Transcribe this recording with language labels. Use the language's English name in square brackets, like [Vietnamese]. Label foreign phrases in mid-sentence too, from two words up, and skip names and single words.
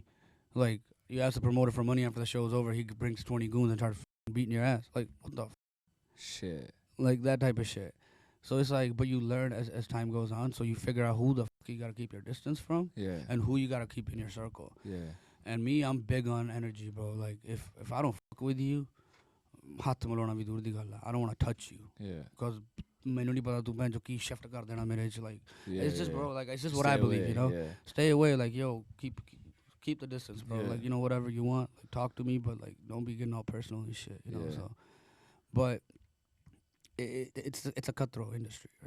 [English] Like, you ask the promoter for money after the show's over, he brings 20 goons and starts beating your ass. Like, what the Shit. like that type of shit. So it's like, but you learn as time goes on, so you figure out who the fuck you gotta keep your distance from Yeah. and who you gotta keep in your circle. Yeah. And me, I'm big on energy, bro. Like, if I don't fuck with you, [Punjabi] ਹੱਥ ਮਿਲਾਉਣਾ ਵੀ ਦੂਰ ਦੀ ਗੱਲ ਹੈ. [English] I don't want to touch you Yeah. [Punjabi] because ਮੈਨੂੰ ਨਹੀਂ ਪਤਾ ਤੂੰ ਭਾਈ ਜੋ ਕੀ ਸ਼ਿਫਟ ਕਰ ਦੇਣਾ ਮੇਰੇ 'ਚ, like, [English] Yeah. it's just, yeah. bro, like, it's just what Stay I believe, away, you know. Yeah. Stay away, like, yo, keep the distance, bro. Yeah. Like, you know, whatever you want, like, talk to me, but like, don't be getting all personal and shit, you know. Yeah. So, but it's a cutthroat industry, right?